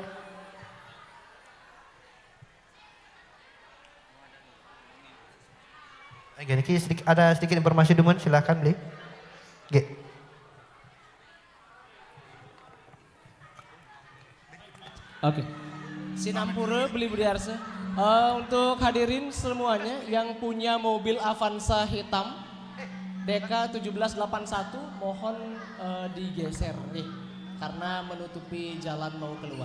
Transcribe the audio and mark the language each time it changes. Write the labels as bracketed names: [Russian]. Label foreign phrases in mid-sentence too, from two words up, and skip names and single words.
[Indonesian] Oke, Niki ada sedikit informasi Dumun, silahkan beli. Oke. Oke. [Balinese] Sinampura beli Arse. [Indonesian] Untuk hadirin semuanya yang punya mobil Avanza hitam DK 1781 mohon digeser nih karena menutupi jalan mau keluar.